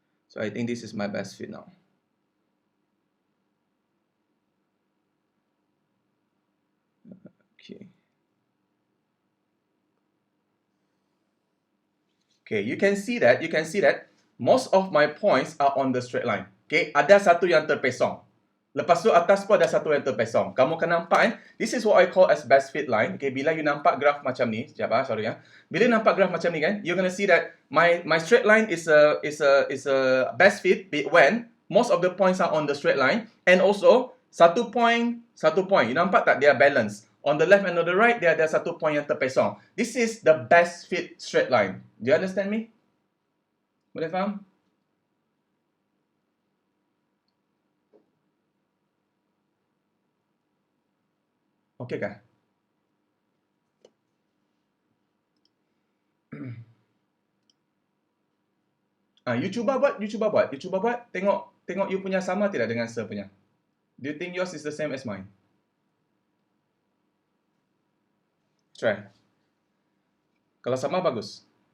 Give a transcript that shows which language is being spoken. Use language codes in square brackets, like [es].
[en] So, I think this is my best fit now. Okay, you can see that most of my points are on the straight line. [ms] Okay, ada satu yang terpesong. Lepas tu atas pun ada satu yang terpesong. Kamu akan nampak kan? [en] This is what I call as best fit line. Okay, [ms] bila you nampak graf macam ni, sekejap sorry ya. Bila nampak graf macam ni kan, [en] you're gonna see that my straight line is a best fit when most of the points are on the straight line, and also satu point. You [ms] nampak tak dia [en] balance? On the left and on the right, [ms] dia ada satu point yang terpesong. [en] This is the best fit straight line. Do you understand me? [ms] Boleh faham? Okey kan? You cuba buat. Tengok you punya sama tidak dengan Sir punya. [en] Do you think yours is the same as mine? [ms] Try. Kalau sama, bagus.